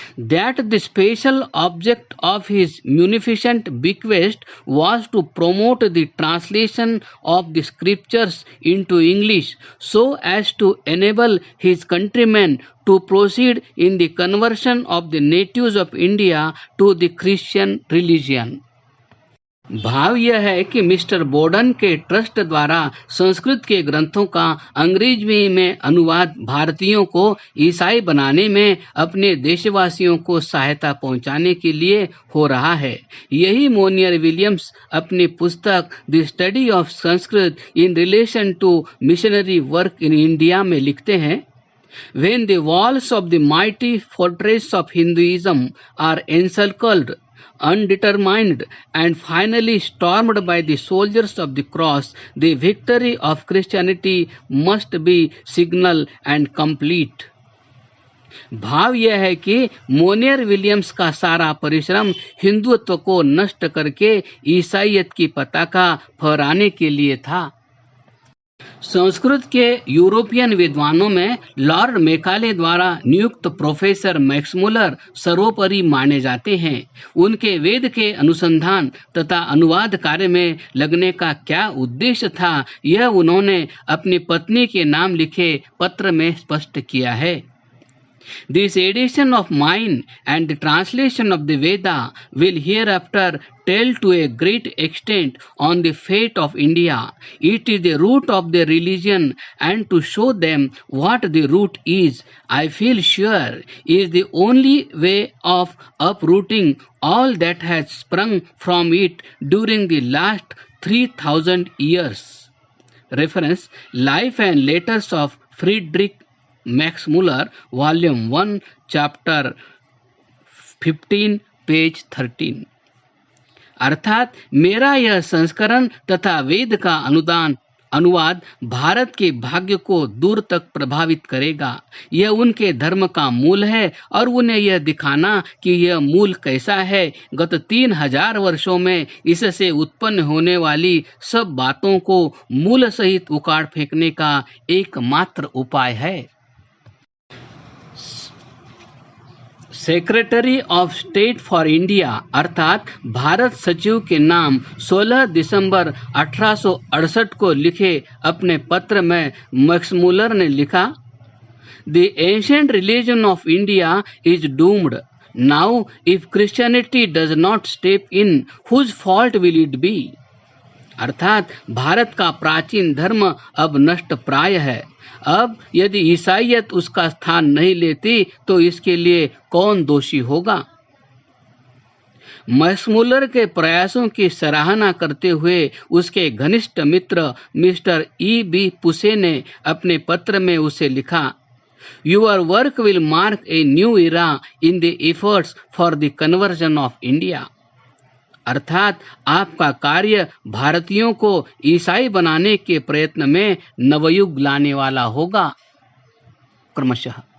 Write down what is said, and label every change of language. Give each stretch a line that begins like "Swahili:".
English: That the special object of his munificent bequest was to promote the translation of the scriptures into English so as to enable his countrymen to proceed in the conversion of the natives of India to the Christian religion.
Hindi: भाव यह है कि mister Borden के trust द्वारा संस्कृत के ग्रंथों का अंग्रेजी में अनुवाद भारतीयों को ईसाई बनाने में अपने देशवासियों को सहायता पहुंचाने के लिए हो रहा है। यही मोनियर विलियम्स अपनी पुस्तक the study of Sanskrit in relation to missionary work in India में लिखते हैं।
English: When the walls of the mighty fortress of Hinduism are encircled, undetermined, and finally stormed by the soldiers of the cross, the victory of Christianity must be signal and complete.
Hindi: भाव यह है कि Monier Williams का सारा परिश्रम हिंदुत्व को नष्ट करके ईसाईयत की पताका फहराने के लिए था। संस्कृत के यूरोपियन विद्वानों में लॉर्ड मेकाले द्वारा नियुक्त प्रोफेसर मैक्समुलर सर्वोपरि माने जाते हैं। उनके वेद के अनुसंधान तथा अनुवाद कार्य में लगने का क्या उद्देश्य था, यह उन्होंने अपनी पत्नी के नाम लिखे पत्र में स्पष्ट किया है।
English: This edition of mine and the translation of the Veda will hereafter tell to a great extent on the fate of India. It is the root of their religion, and to show them what the root is, I feel sure, is the only way of uprooting all that has sprung from it during the last 3000 years. Reference: Life and Letters of Friedrich Max Muller, volume 1, chapter 15, page 13।
Hindi: अर्थात मेरा यह संस्करण तथा वेद का अनुवाद भारत के भाग्य को दूर तक प्रभावित करेगा। यह उनके धर्म का मूल है और उन्हें यह दिखाना कि यह मूल कैसा है, गत 3000 वर्षों में इससे उत्पन्न होने वाली सब बातों को मूल सहित उखाड़ फेंकने का एकमात्र उपाय है।
English: secretary of state for India
Hindi: अर्थात भारत सचिव के नाम 16 दिसंबर 1868 को लिखे अपने पत्र में मैक्समुलर ने लिखा,
English: The ancient religion of India is doomed. Now, if Christianity does not step in, whose fault will it be?
Hindi: अर्थात भारत का प्राचीन धर्म अब नष्ट प्राय है। अब यदि ईसाईयत उसका स्थान नहीं लेती तो इसके लिए कौन दोषी होगा? मैक्समुलर के प्रयासों की सराहना करते हुए उसके घनिष्ठ मित्र मिस्टर E.B. पुसे ने अपने पत्र में उसे लिखा,
English: Your work will mark a new era in the efforts for the conversion of India.
Hindi: अर्थात आपका कार्य भारतीयों को ईसाई बनाने के प्रयत्न में नवयुग लाने वाला होगा। क्रमशः